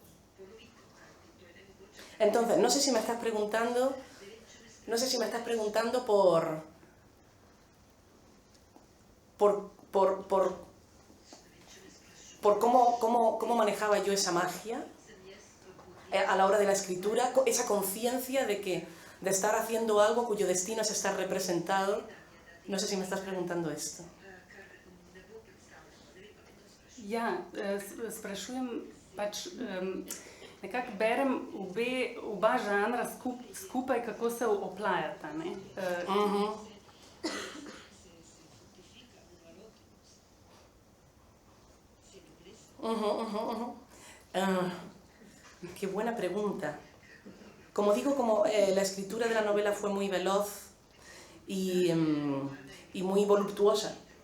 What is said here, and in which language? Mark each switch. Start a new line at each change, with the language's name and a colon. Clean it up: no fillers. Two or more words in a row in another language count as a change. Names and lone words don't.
Spanish: Entonces, no sé si me estás preguntando por cómo manejaba yo esa magia a la hora de la escritura, esa conciencia de estar haciendo algo cuyo destino es estar representado. No sé si me estás preguntando esto.
Slovenian: Ja, sprašujem, nekako berem oba žanra skupaj, kako se oplajata.
Spanish: Qué buena pregunta. Como digo, la escritura de la novela fue muy veloz y muy voluptuosa.